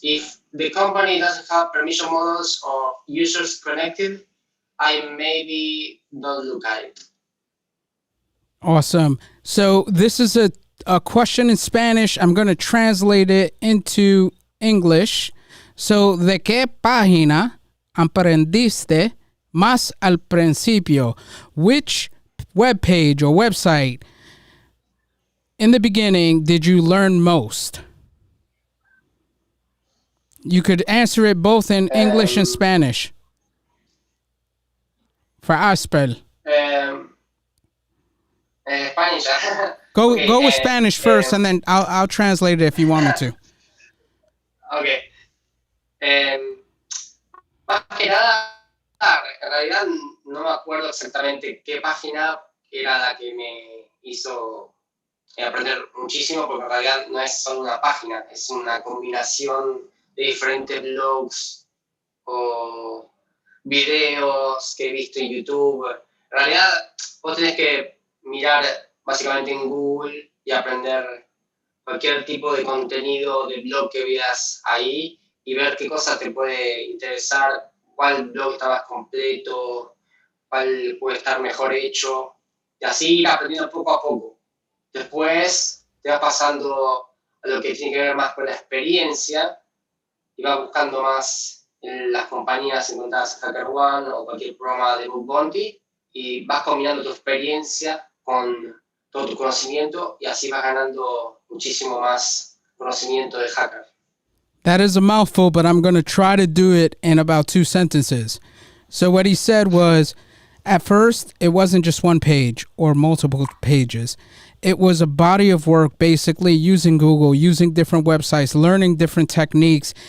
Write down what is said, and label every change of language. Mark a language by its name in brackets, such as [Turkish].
[English] If the company doesn't have permission models or users connected, I maybe don't look at it. Awesome. So this is a question in Spanish. I'm going to translate it into English. [Spanish] So, ¿de qué página aprendiste más al principio? [English] Which web page or website in the beginning did you learn most? You could answer it both in English and Spanish. For Aspel. Spanish. Go Okay, go with Spanish first, and then I'll translate it if you want me to. Okay. [Spanish] Más que nada, en realidad no me acuerdo exactamente qué página era la que me hizo aprender muchísimo, porque en realidad no es solo una página, es una combinación de diferentes blogs o videos que he visto en YouTube. En realidad, vos tenés que mirar básicamente en Google y aprender cualquier tipo de contenido de blog que veas ahí y ver qué cosa te puede interesar, cuál blog está más completo, cuál puede estar mejor hecho, y así ir aprendiendo poco a poco. Después te vas pasando a lo que tiene que ver más con la experiencia y vas buscando más en las compañías encontradas en HackerOne o cualquier programa de Bug Bounty y vas combinando tu experiencia con todo tu conocimiento y así vas ganando muchísimo más conocimiento de hacker. [English] That is a mouthful, but I'm going to try to do it in about 2 sentences. So what he said was, at first, it wasn't just one page or multiple pages. It was a body of work, basically using Google, using different websites, learning different techniques.